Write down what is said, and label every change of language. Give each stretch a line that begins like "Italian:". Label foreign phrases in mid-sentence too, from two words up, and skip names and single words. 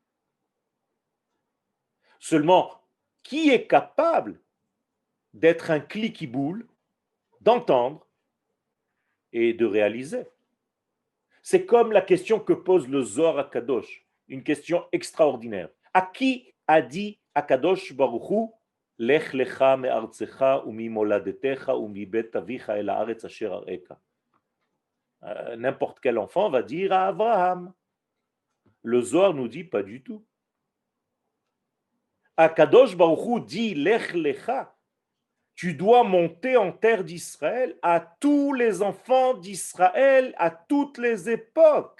French: Seulement, qui est capable d'être un clic-qui-boule, d'entendre et de réaliser? C'est comme la question que pose le Zohar à Kadosh, une question extraordinaire. À qui a dit Akadosh Baruch Hu,
Hebrew: לך לך מארצך וממולדתך ומבית אביך אל הארץ אשר אראך?
French: N'importe quel enfant va dire à Abraham. Le Zohar nous dit pas du tout. Akadosh Baruch Hu dit
Hebrew: לך לך.
French: Tu dois monter en terre d'Israël à tous les enfants d'Israël à toutes les époques.